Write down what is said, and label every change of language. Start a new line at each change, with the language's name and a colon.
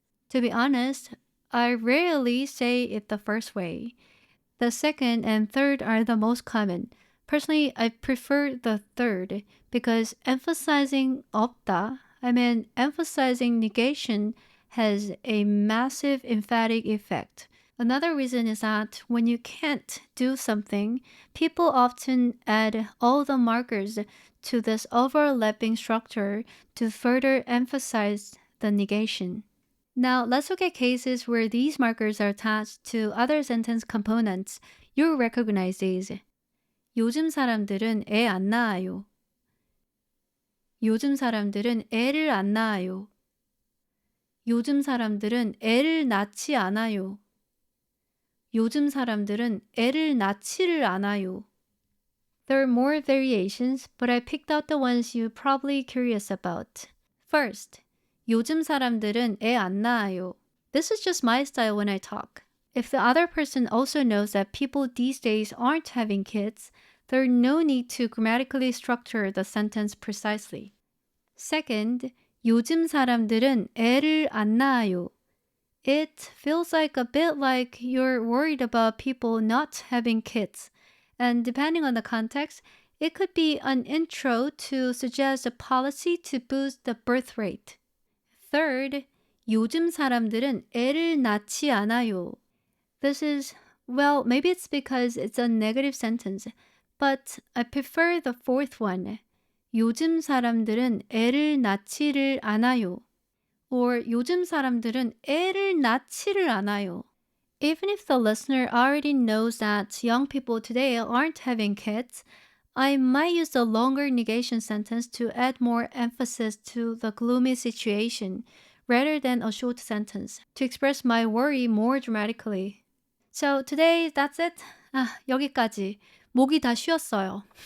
English: To be honest, I rarely say it the first way. The second and third are the most common. Personally, I prefer the third because emphasizing 없다, emphasizing negation, has a massive emphatic effect. Another reason is that when you can't do something, people often add all the markers to this overlapping structure to further emphasize the negation. Now, let's look at cases where these markers are attached to other sentence components. You'll recognize these.
Korean: 요즘 사람들은 애 안 낳아요. 요즘 사람들은 애를 안 낳아요. 요즘 사람들은 애를 낳지 않아요. 요즘 사람들은 애를 낳지를 않아요.
English: There are more variations, but I picked out the ones you're probably curious about. First,
Korean: 요즘 사람들은 애 안 낳아요.
English: This is just my style when I talk. If the other person also knows that people these days aren't having kids, there's no need to grammatically structure the sentence precisely. Second,
Korean: 요즘 사람들은 애를 안 낳아요.
English: It feels like a bit like you're worried about people not having kids. And depending on the context, it could be an intro to suggest a policy to boost the birth rate. Third,
Korean: 요즘 사람들은 애를 낳지 않아요.
English: This is, well, maybe it's because it's a negative sentence, but I prefer the fourth one.
Korean: 요즘 사람들은 애를 낳지를 않아요.
English: Or
Korean: 요즘 사람들은 애를 낳지를 않아요.
English: Even if the listener already knows that young people today aren't having kids, I might use the longer negation sentence to add more emphasis to the gloomy situation rather than a short sentence to express my worry more dramatically. So today, that's it.
Korean: 아, 여기까지. 목이 다 쉬었어요.